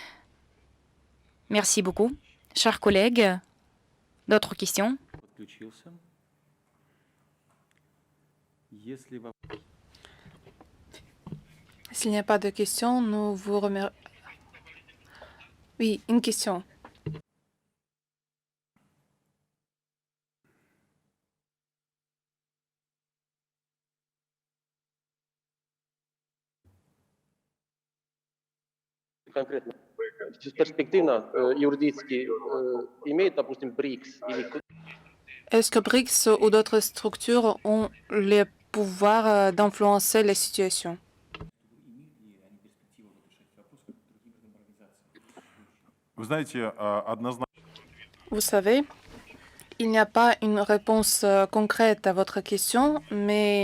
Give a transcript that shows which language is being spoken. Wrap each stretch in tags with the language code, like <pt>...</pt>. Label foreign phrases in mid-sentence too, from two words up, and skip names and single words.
<fr>Merci beaucoup. Chers collègues, d'autres questions? S'il n'y a pas de questions, nous vous remercions. Oui, une question.</fr> <ru>Конкретно. Перспективно, юридически, имеет, допустим, БРИКС или...</ru> <fr>Est-ce que BRICS ou d'autres structures ont le pouvoir d'influencer la situation? Vous savez, il n'y a pas une réponse concrète à votre question, mais</fr>